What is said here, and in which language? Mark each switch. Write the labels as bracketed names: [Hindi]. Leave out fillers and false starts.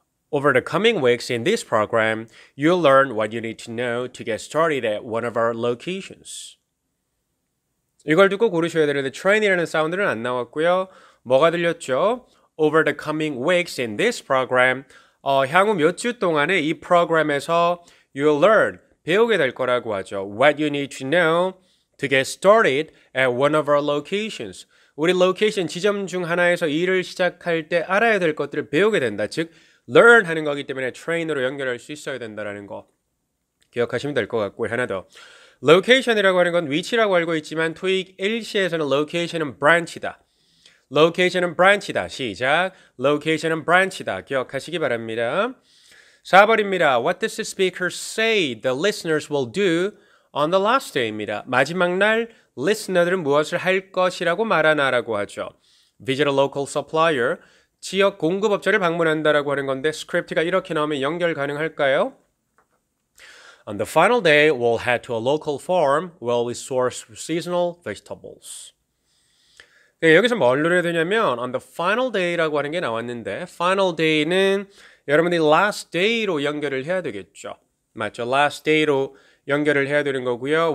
[English] Over the coming weeks in this program, you'll learn what you need to know to get started at one of our locations. [Korean] 이걸 듣고 고르셔야 되는데 train이라는 사운드는 안 나왔고요. 뭐가 들렸죠? [English] Over the coming weeks in this program, [Korean] 향후 몇 주 동안에 이 프로그램에서 [English] you'll learn, [Korean] 배우게 될 거라고 하죠. [English] What you need to know to get started at one of our locations. [Korean] 우리 로케이션 지점 중 하나에서 일을 시작할 때 알아야 될 것들을 배우게 된다. 즉, learn 하는 거기 때문에 train으로 연결할 수 있어야 된다는 거 기억하시면 될 것 같고 하나 더. location이라고 하는 건 위치라고 알고 있지만 토익 1시에서는 location은 branch이다. location은 branch이다. 시작. location은 branch이다. 기억하시기 바랍니다. 4번입니다. [English] What does the speaker say the listeners will do on the last day입니다. [Korean] 마지막 날 listener들은 무엇을 할 것이라고 말하나라고 하죠. [English] Visit a local supplier. [Korean] 지역 공급업자를 방문한다라고 하는 건데 스크립트가 이렇게 나오면 연결 가능할까요? [English] On the final day, we'll head to a local farm where we source seasonal vegetables. [Korean] 네, 여기서 뭘 노려야 되냐면 [English] on the final day [Korean] 라고 하는 게 나왔는데 final day는 여러분들이 last day로 연결을 해야 되겠죠. 맞죠? last day로 연결을 해야 되는 거고요.